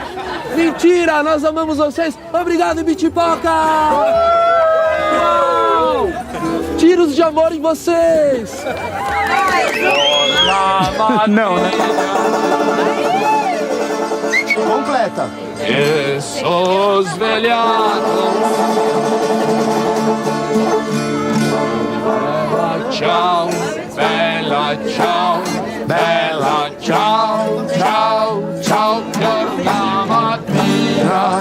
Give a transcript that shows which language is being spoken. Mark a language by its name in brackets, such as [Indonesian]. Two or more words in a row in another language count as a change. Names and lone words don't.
[Portuguese] Mentira, nós amamos vocês. Obrigado, Bitipoca! Tiros de amor em vocês. Não, né? Completa. Esos velhados. [Italian] Ciao, bella ciao, bella ciao, ciao, ciao, per la mattina.